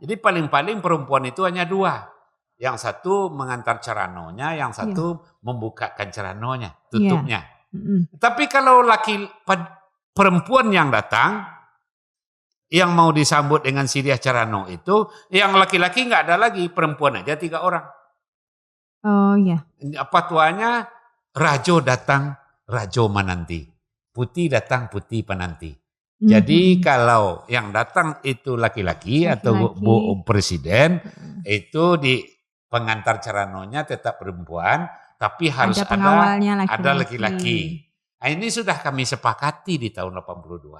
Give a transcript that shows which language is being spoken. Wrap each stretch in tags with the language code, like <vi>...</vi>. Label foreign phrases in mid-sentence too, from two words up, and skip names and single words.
<id>Jadi paling-paling perempuan itu hanya 2. Yang satu mengantar ceranonya, yang satu membukakan ceranonya, tutupnya. Tapi kalau perempuan yang datang, yang mau disambut dengan sirih cerano itu, yang laki-laki nggak ada lagi, perempuan aja 3 orang. Oh iya.</id> <min>Patuanya, rajo datang, rajo menanti. Putih datang, putih penanti.</min> <id>Jadi kalau yang datang itu laki-laki atau Bu Presiden, itu di pengantar ceranonya tetap perempuan, tapi harus ada laki-laki. Nah, ini sudah kami sepakati di tahun 82.</id>